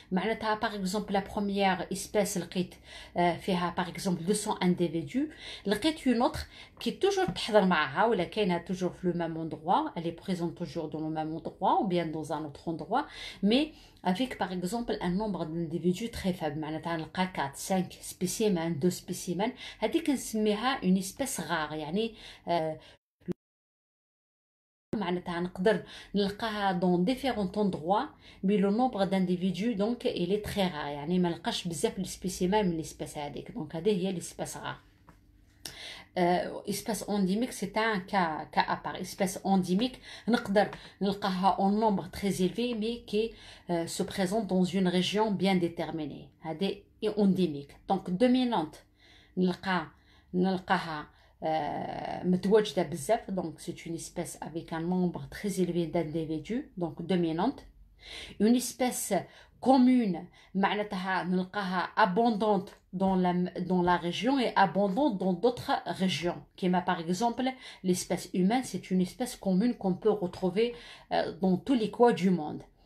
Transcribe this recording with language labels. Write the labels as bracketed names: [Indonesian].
[French] معناتها par exemple la première espèce [Arabic] لقيت فيها [French] par exemple 200 individus, لقيت une autre qui toujours [Arabic] تحضر معها ولا كاينه [French] toujours في le même endroit, elle est présente toujours dans le même endroit ou bien dans un autre endroit, mais avec par exemple un nombre d'individus très faible. [Arabic] معناتها نلقى 4 5 spécimens, 2 spécimens. هذيك نسميها [French] une espèce rare. [Arabic] يعني معناتها نقدر نلقاها [French] dans différents endroits, mais le nombre d'individus donc il est très rare. [Arabic] يعني ما نلقاش بزاف السبيسيمان من الاسبيس هذيك. donc هذه هي الاسبيس rare. [French] espèce endémique, c'est un cas à part. Espèce endémique, [Arabic] نقدر نلقاها [French] en nombre très élevé, mais qui se présente dans une région bien déterminée. هذه et endémique. [Arabic] Donc dominante, نلقاها متواجدة بزاف. [French] Donc c'est une espèce avec un nombre très élevé d'individus, donc dominante. Une espèce commune, [Arabic] معناتها نلقاها [French] abondante dans la région et abondante dans d'autres régions. Comme par exemple l'espèce humaine, c'est une espèce commune qu'on peut retrouver dans tous les coins du monde.